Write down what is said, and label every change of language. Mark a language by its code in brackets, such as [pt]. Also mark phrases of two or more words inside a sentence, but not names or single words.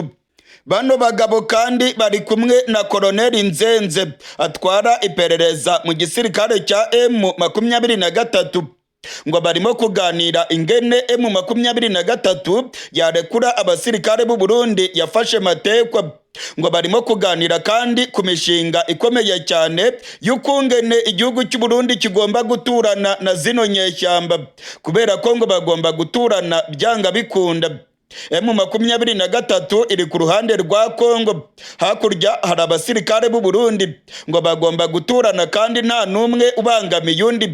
[rw] Bano bagabo kandi bari kumwe na Koloneli Nzenze atwara iperereza mu gisirikare cya M23. Ngo barimo kuganira ingene M23 yarekura abasirikare b'u Burundi yafashe matekwa. Ngo barimo kuganira kandi ku mishinga ikomeye cyane y'ukungene igihugu cy'u Burundi kigomba guturana na zino nyeshyamba, kubera ko ngo bagomba guturana byanga bikunda. M23 iri ku ruhande rwa Kongo, hakurya hari abasirikare b'u Burundi ngo bagomba guturana kandi nta numwe ubangamiye undi.